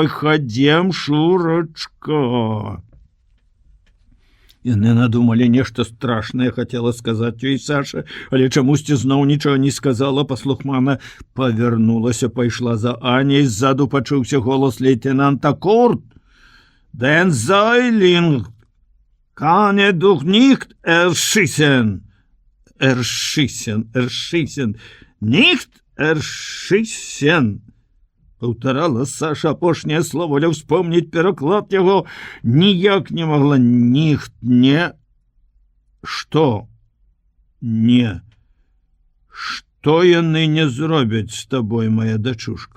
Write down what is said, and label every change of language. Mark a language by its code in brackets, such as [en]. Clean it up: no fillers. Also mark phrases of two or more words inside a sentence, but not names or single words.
[be] «Хадзем, Шурачка!» Яны надумалі нешта страшнае, хацела сказаць ёй Саша, але чамусьці зноў нічога не сказала, паслухмана павярнулася, пайшла за Аняй. Ззаду пачуўся голас лейтенанта. «Курт! [de] Den Säuling kann er doch nicht erschießen. Erschießen. Nicht erschießen!» [be] Паўтарала Саша апошняе слово, але ўспомніць пераклад яго ніяк не магла. «Ніхт не...» «Што?» «Не...» «Што яны не зробяць з табой, моя дачушка?